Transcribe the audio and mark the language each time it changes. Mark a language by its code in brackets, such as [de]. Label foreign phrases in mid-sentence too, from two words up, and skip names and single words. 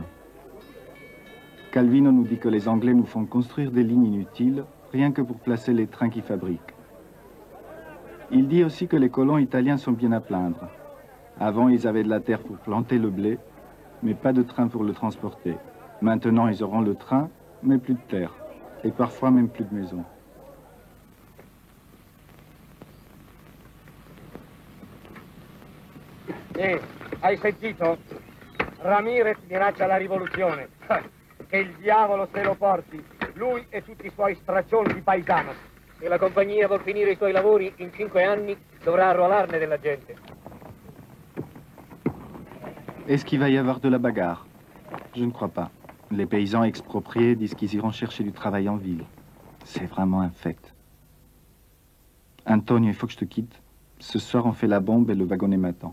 [fr] Calvino nous dit que les Anglais nous font construire des lignes inutiles, rien que pour placer les trains qu'ils fabriquent. Il dit aussi que les colons italiens sont bien à plaindre. Avant, ils avaient de la terre pour planter le blé, mais pas de train pour le transporter. Maintenant, ils auront le train, mais plus de terre. Et parfois même plus de maison. [it] Hai sentito? Ramirez minaccia la rivoluzione. Che il diavolo se lo porti. Lui e tutti i suoi straccioni di paesano. Se la compagnia vuol finire i suoi lavori in 5 anni, dovrà arruolarne della gente. [fr] Est-ce qu'il va y avoir de la bagarre? Je ne crois pas. Les paysans expropriés disent qu'ils iront chercher du travail en ville. C'est vraiment un fait. Antonio, il faut que je te quitte. Ce soir, on fait la bombe et le wagonnet m'attend.